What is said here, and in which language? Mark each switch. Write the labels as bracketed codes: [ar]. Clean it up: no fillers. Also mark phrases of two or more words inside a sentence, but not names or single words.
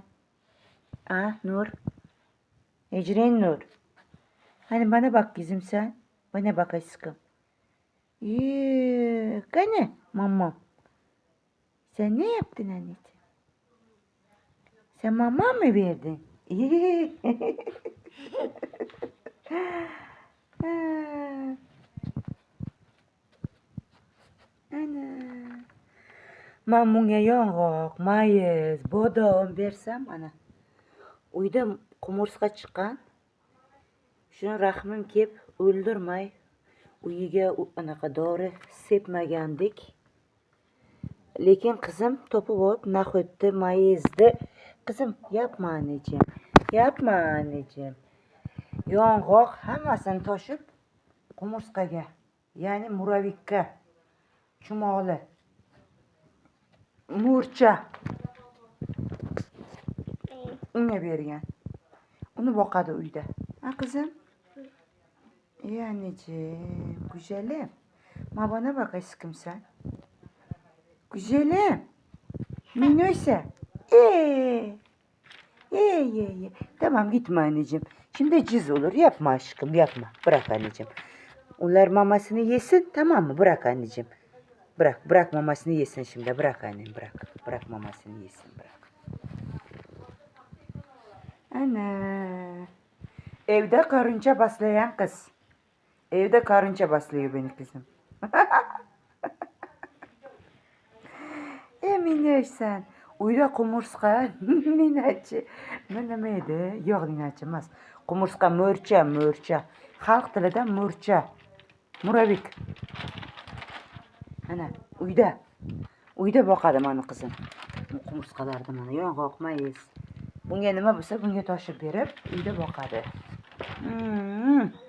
[tr] Ha Nur? Ecren Nur. Hani bana bak kızım sen. Bana bak aşkım. Gane mama. Sen ne yaptın anneciğim? Sen mama mı verdin? Ana. [uz] Mamunya yong'oq, mayiz, bodom bersam ana. Uyda qumursqa chiqqan. Shuni rahmim kelib o'ldirmay uyiga anaqa dori sepmagandik. Lekin qizim topib olib naxotni, mayizni. [tr] Qizim yapma anneciğim. Yapma anneciğim. [uz] Yong'oq hammasini toshib qumursqaga, ya'ni muravikka, chumoli, murcha unga bergan. Uni boqadi uyda. Ha qizim? [tr] Ey anneciğim, güzelim. Ma bana bak aşkım sen. Güzelim. Minnoş'a. Tamam gitme anneciğim. Şimdi cız olur. Yapma aşkım, yapma. Bırak anneciğim. Onlar mamasını yesin, tamam mı? Bırak anneciğim. Bırak mamasını yesin şimdi. Bırak annem, bırak. Bırak mamasını yesin, bırak. Ana. Evde karınca baslayan kız. Evde karınca baslıyor beni kızım. Minnoş sen. [uz] Uyda qumursqa, ninachi. Nima edi? Yo'q, ninachi emas. Qumursqa mo'rcha. Xalq tilida mo'rcha. [ru] Muravik. [uz] Ana, uyda boqadi mani qizim. Qumursqalarni mana yong'oq, mayiz. Bunga nima bo'lsa bunga toshib berib, uyda boqadi.